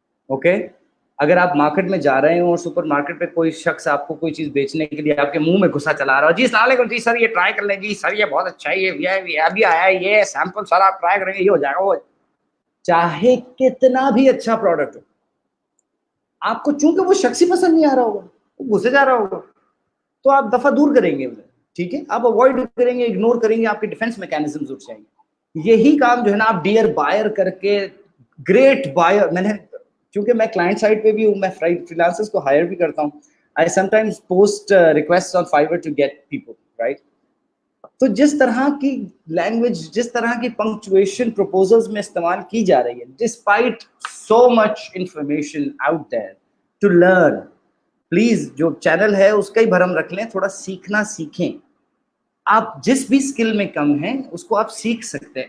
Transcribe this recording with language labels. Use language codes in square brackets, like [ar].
[ur] Okay, اگر آپ market میں جا رہے ہوں اور سپر مارکیٹ پہ کوئی شخص آپ کو کوئی چیز بیچنے کے لیے آپ کے منہ میں گھسا چلا رہا ہو, جی السلام علیکم, جی سر یہ ٹرائی کر لیں, جی سر یہ بہت اچھا ہے, یہ ابھی آیا ہے, یہ سیمپل سر آپ ٹرائی کریں گے, یہ ہو جائے گا, وہ چاہے کتنا بھی اچھا پروڈکٹ ہو, آپ کو چونکہ وہ شخص ہی پسند نہیں آ رہا ہوگا, وہ گھسے جا رہا ہوگا, تو آپ دفعہ دور کریں گے. ٹھیک ہے, آپ اوائڈ کریں گے, اگنور کریں گے, آپ کے ڈیفینس میکینزمز اٹھ جائیں گے. یہی کام جو ہے نا آپ ڈیئر بائر کر کے, گریٹ بائر, میں نے چونکہ میں کلائنٹ سائڈ پہ بھی ہوں, میں فری لانسرز کو ہائر بھی کرتا ہوں. [en] I sometimes post requests on Fiverr to get people, right? [ur] تو جس طرح کی لینگویج, جس طرح کی پنکچویشن پروپوزلز میں استعمال کی جا رہی ہے, [en] despite so much information out there to learn, [ur] please جو چینل ہے اس کا ہی بھرم رکھ لیں, تھوڑا سیکھنا سیکھیں. آپ جس بھی اسکل میں کم ہیں اس کو آپ سیکھ سکتے ہیں.